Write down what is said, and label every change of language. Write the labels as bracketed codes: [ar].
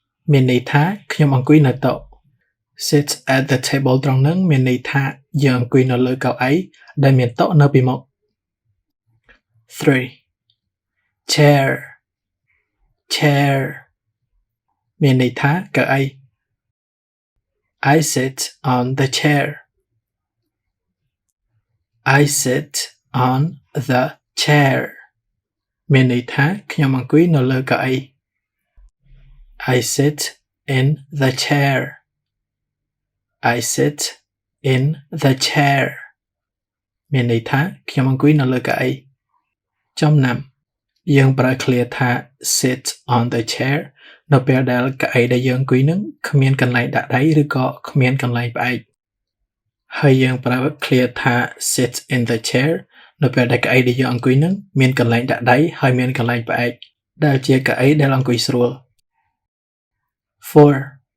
[km] មានន័យថាខ្ញុំអង្គុយនៅតុ [en] Sit at the table [km] ត្រង់ហ្នឹងមានន័យថាយើងអង្គុយនៅលើកៅអីដែលមានតុនៅពីមុខ 3. [en] Chair [km] មានន័យថាកៅអី [en] I sit on the chair. I sit on the chair [km] មានន័យថាខ្ញុំអង្គុយនៅលើកៅអី [en] I sit in the chair. I sit in the chair [km] មានន័យថាខ្ញុំអង្គុយនៅលើកៅអីចំណាំយើងប្រើឃ្លាថា [en] sit on the chair [km] នៅពេលដែលកៅអីដែលយើងអង្គុយនឹងគ្មានកន្លែងដាក់ដៃឬក៏គ្មានកន្លែងផ្អែកហើយយើងប្រើឃ្លាថា [en] sit in the chair [km] នៅពេលដែលកៅអីដែលយើងអង្គុយនឹងមានកន្លែងដាក់ដៃហើយមានកន្លែងផ្អែកដែលជាកៅអីដែលអង្គុយស្រួល4.